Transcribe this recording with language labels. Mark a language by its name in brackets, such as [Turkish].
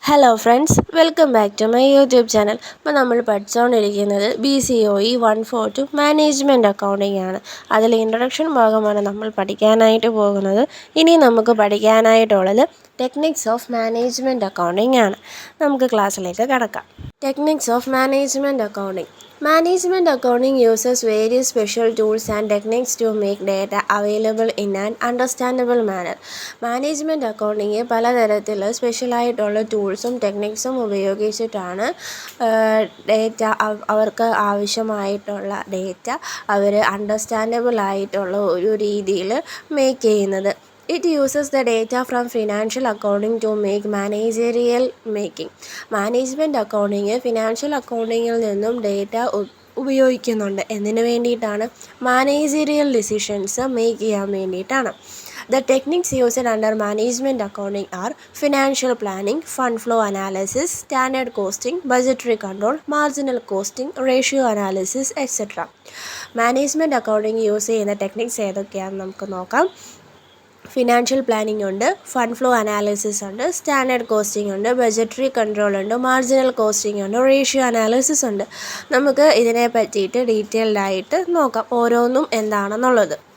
[English] Hello friends, welcome back to my YouTube channel. [Malayalam] അപ്പോൾ നമ്മൾ പഠിച്ചുകൊണ്ടിരിക്കുന്നത് BCOE 142 മാനേജ്മെൻറ്റ് അക്കൗണ്ടിംഗ് ആണ്. അതിൽ ഇൻട്രൊഡക്ഷൻ ഭാഗമാണ് നമ്മൾ പഠിക്കാനായിട്ട് പോകുന്നത്. ഇനി നമുക്ക് പഠിക്കാനായിട്ടുള്ളത് ടെക്നിക്സ് ഓഫ് മാനേജ്മെൻറ്റ് അക്കൗണ്ടിംഗ് ആണ്. നമുക്ക് ക്ലാസ്സിലേക്ക് കടക്കാം. Techniques of management accounting. [English] Management accounting uses various special tools and techniques to make data available in an understandable manner. [Malayalam] Management accounting പലതരത്തിൽ സ്പെഷ്യലായിട്ടുള്ള ടൂൾസും ടെക്നിക്സും ഉപയോഗിച്ചിട്ടാണ് ഡേറ്റ അവർക്ക് ആവശ്യമായിട്ടുള്ള ഡേറ്റ അവർ അണ്ടർസ്റ്റാൻഡബിൾ ആയിട്ടുള്ള ഒരു രീതിയിൽ മേക്ക് ചെയ്യുന്നത്. [English] It uses the data from financial accounting to make managerial making. [Malayalam] Management accounting financial അക്കൗണ്ടിങ്ങിൽ നിന്നും data ഉപയോഗിക്കുന്നുണ്ട്. എന്തിനു വേണ്ടിയിട്ടാണ്? മാനേജറിയൽ ഡിസിഷൻസ് മേക്ക് ചെയ്യാൻ വേണ്ടിയിട്ടാണ്. [English] The techniques used under management accounting are financial planning, fund flow analysis, standard costing, budgetary control, marginal costing, ratio analysis, etc. [Malayalam] Management accounting use ചെയ്യുന്ന techniques ഏതൊക്കെയാണെന്ന് നമുക്ക് നോക്കാം. ഫിനാൻഷ്യൽ പ്ലാനിംഗ് ഉണ്ട്, ഫണ്ട് ഫ്ലോ അനാലിസിസ് ഉണ്ട്, standard costing ഉണ്ട്, budgetary control ഉണ്ട്, marginal costing ഉണ്ട്, ratio analysis ഉണ്ട്. നമുക്ക് ഇതിനെ പറ്റിയിട്ട് ഡീറ്റെയിൽഡ് ആയിട്ട് നോക്കാം ഓരോന്നും എന്താണെന്നുള്ളത്.